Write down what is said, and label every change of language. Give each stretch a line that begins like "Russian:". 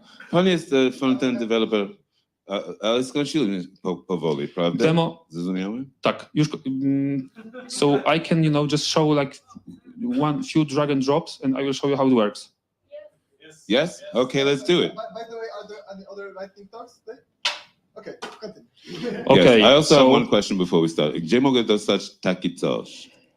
Polish: Pan jest front-end developer, ale skończyliśmy powoli, prawda? Demo. Zrozumiałe? Tak, już.
English: So I can, just show like few drag and drops and I will show you how it works. Yes? Okay, let's do it. By the way, are there any other lightning talks today? Okay, continue. Okay, yes, I also have one question before we start.
Polish: Gdzie mogę dostać taki coś?